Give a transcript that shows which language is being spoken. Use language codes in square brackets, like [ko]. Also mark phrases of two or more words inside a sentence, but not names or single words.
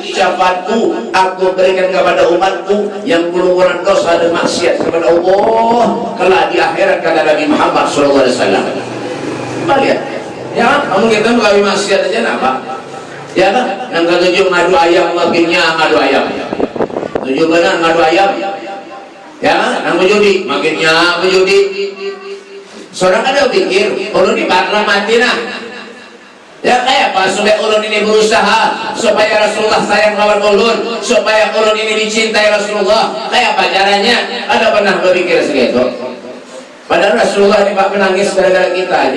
[id] Syafaatku aku berikan kepada umatku yang berumuran dosa dan maksiat kepada Allah kelak di akhirat, kata Nabi Muhammad SAW. Lihat, ya kamu kita mengalami maksiat aja apa? Ya kan? Yang ketujuh ngadu ayam, makinnya ngadu ayam. Tujuh benar ngadu ayam. Ya, yang berjudi, makinnya berjudi. [bjn] Seorang ada pikir, ulun ini bakal mati nah. Ya kayak apa supaya ulun ini berusaha supaya Rasulullah sayang lawan ulun, supaya ulun ini dicintai Rasulullah. Kayak apa caranya? [id] Ada pernah berpikir segitu? Padahal Rasulullah ini Pak menangis gara-gara kita aja.